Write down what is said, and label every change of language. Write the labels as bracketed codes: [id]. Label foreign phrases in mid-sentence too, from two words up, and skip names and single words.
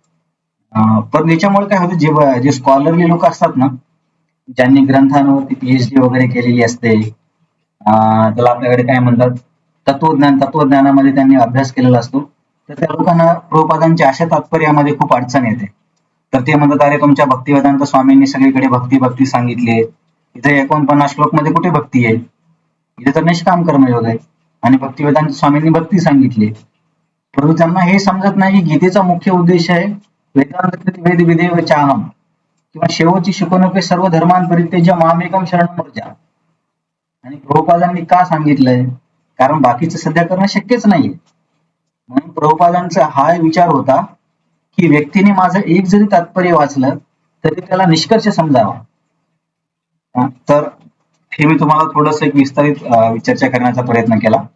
[mr] पण याच्यामुळे काय होतं, जे स्कॉलरली लोक असतात ना, ज्यांनी ग्रंथांवरती PhD वगैरे केलेली असते, त्याला आपल्याकडे काय म्हणतात तत्वज्ञानामध्ये त्यांनी अभ्यास केलेला असतो, तर त्या लोकांना प्रभुपादांच्या अशा तात्पर्यामध्ये खूप अडचण येते. तर ते म्हणतात अरे तुमच्या भक्तिवेदांत स्वामींनी सगळीकडे भक्ती भक्ती सांगितली, इथे 49 श्लोक मध्ये कुठे भक्ती आहे, इथे तर निष्काम कर्मयोग आहे, आणि भक्तिवेदांत स्वामींनी भक्ती सांगितली. परंतु त्यांना हे समजत नाही की गीतेचा मुख्य उद्देश आहे [sa] वेदांत वेद विधेव चाहम, किंवा शेवटची शिकवणूक आहे सर्व धर्मांपरित्यज्य मामेकम शरणं व्रज. आणि प्रभुपादांनी का सांगितलंय, कारण बाकीचं सध्या करणं शक्यच नाहीये. म्हणून प्रभुपादांचा हा विचार होता की व्यक्तीने माझं एक जरी तात्पर्य वाचलं तरी त्याला निष्कर्ष समजावा. तर हे मी तुम्हाला थोडंसं एक विस्तारित चर्चा करण्याचा प्रयत्न केला.